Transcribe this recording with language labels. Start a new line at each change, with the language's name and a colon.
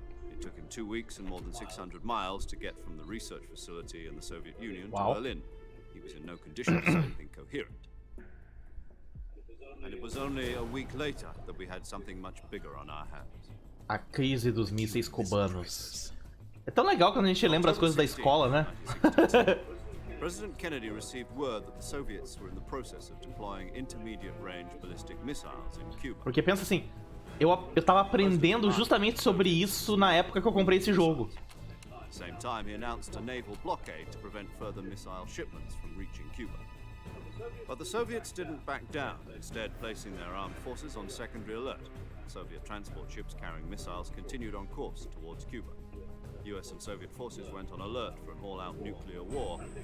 English: It took him 2 weeks and more than 600 miles to get from the research facility in the Soviet Union to Berlin. He was in no condition to say anything coherent. And it was only a week later that we had something much bigger on our hands.
Portuguese: A crise dos mísseis cubanos. É tão legal quando a gente lembra as coisas da escola, né?
English: President Kennedy received word that the Soviets were in the process of deploying intermediate-range ballistic missiles in Cuba.
Portuguese: Porque pensa assim, eu tava aprendendo justamente sobre isso na época que eu comprei esse jogo.
English: At the same time, he announced a naval blockade to prevent further missile shipments from reaching Cuba. But the Soviets didn't back down, instead placing their armed forces on secondary alert. Soviet transport ships carrying missiles continued on course towards Cuba. US and Soviet forces went on alert for an all-out nuclear war.